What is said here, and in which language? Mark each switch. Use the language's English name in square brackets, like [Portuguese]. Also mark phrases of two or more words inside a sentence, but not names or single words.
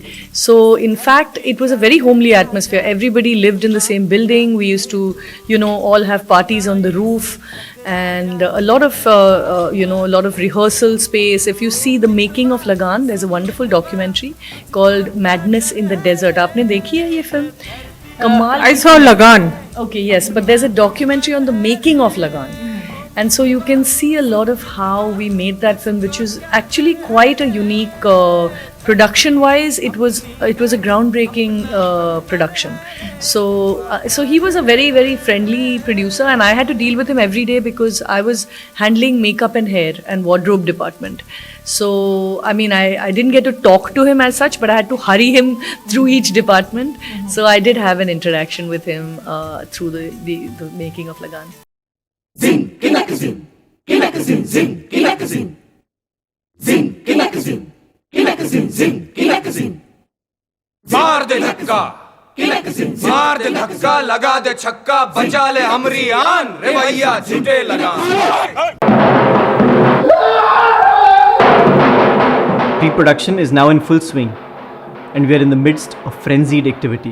[English] So, in fact, it was a very homely atmosphere. Everybody lived in the same building. We used to, all have parties on the roof, and a lot of rehearsal space. If you see the making of Lagan, there's a wonderful documentary called Madness in the Desert. [Hindi] आपने देखी है ये फ़िल्म? कमाल. [English] I saw Lagan. Okay, yes, but there's a documentary on the making of Lagan. And so you can see a lot of how we made that film, which is actually quite a unique production-wise. It was a groundbreaking production. So he was a very, very friendly producer, and I had to deal with him every day because I was handling makeup and hair and wardrobe department. So I mean, I didn't get to talk to him as such, but I had to hurry him through each department. So I did have an interaction with him through the making of Lagan. Zing, kilak zing, kilak zing, zing, kilak zing, zing, kilak zing, kilak zing, zing, kilak zing. [Hindi] मार दे धक्का, kilak zing, मार दे धक्का, लगा दे छक्का, बचा ले हमरी आन, रे भैया झूठे लगान. [English] Pre-production is now in full swing, and we are in the midst of frenzied activity.